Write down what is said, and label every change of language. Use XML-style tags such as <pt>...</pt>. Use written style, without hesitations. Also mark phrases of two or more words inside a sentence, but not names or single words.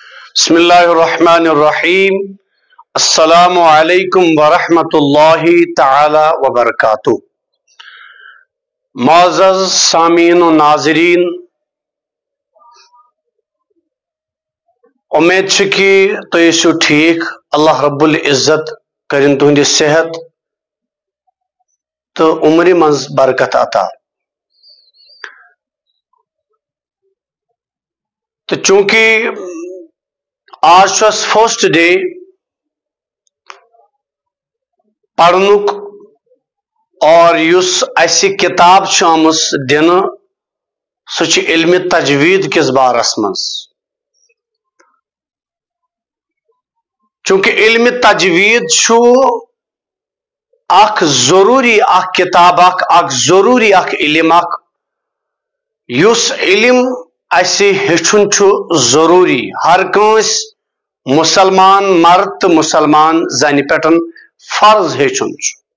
<ar>بسم اللہ الرحمن الرحیم السلام علیکم ورحمۃ اللہ تعالی وبرکاتہ۔</ar> <ks>معزز سامعین و ناظرین، امید چھ کہ تُہۍ ٲسِو ٹھیک۔ اللہ رب العزت کرن تُہنٛدِ صحت تو عمرِ منٛز برکت عطا۔ تو چونکہ آج</ks> <en>first day</en> <ks>پڑھنک اور یس اَسہِ کتاب آمٕژ دِنہٕ سُہ چھِ علمِ تجوید کِس بارس منٛز۔ چونکہ علمِ تجوید چھُ اکھ ضروٗری اکھ کتاب اکھ ضروٗری اکھ علم یُس علم اَسہِ ہیٚچھُن چھُ ضروٗری ہر کٲنٛسہِ مسلمان مرد تو مسلمان زنہِ پٮ۪ٹھ فرض ہیٚچھُن چھُ۔</ks>